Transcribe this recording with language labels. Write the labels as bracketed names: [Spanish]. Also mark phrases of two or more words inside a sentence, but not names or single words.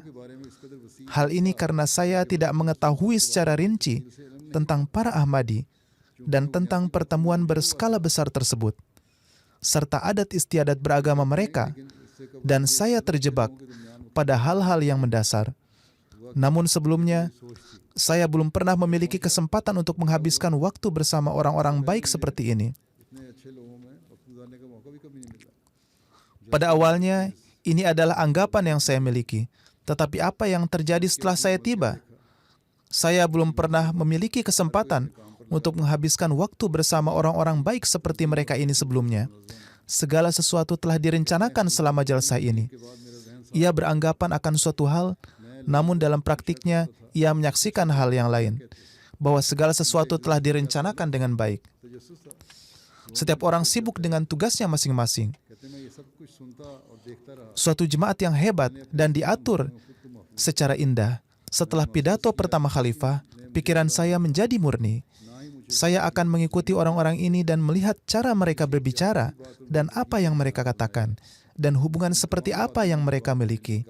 [Indonesian] Hal ini karena saya tidak mengetahui secara rinci tentang para Ahmadi dan tentang pertemuan berskala besar tersebut, serta adat istiadat beragama mereka, dan saya terjebak pada hal-hal yang mendasar. Namun sebelumnya, saya belum pernah memiliki kesempatan untuk menghabiskan waktu bersama orang-orang baik seperti ini. [Urdu] اتنے اچھے لوگوں میں وقت گزارنے کا موقع بھی کبھی نہیں ملا. [Indonesian] Pada awalnya, ini adalah anggapan yang saya miliki. Tetapi apa yang terjadi setelah saya tiba? Saya belum pernah memiliki kesempatan untuk menghabiskan waktu bersama orang-orang baik seperti mereka ini sebelumnya. Segala sesuatu telah direncanakan selama jalsah ini. Ia beranggapan akan suatu hal, namun dalam praktiknya, ia menyaksikan hal yang lain. Bahwa segala sesuatu telah direncanakan dengan baik. Setiap orang sibuk dengan tugasnya masing-masing. [Urdu] کہتے میں یہ سب کچھ سنتا اور دیکھتا رہا. [Indonesian] Suatu jemaat yang hebat dan diatur secara indah. Setelah pidato pertama khalifah, pikiran saya menjadi murni. Saya akan mengikuti orang-orang ini dan melihat cara mereka berbicara dan apa yang mereka katakan dan hubungan seperti apa yang mereka miliki.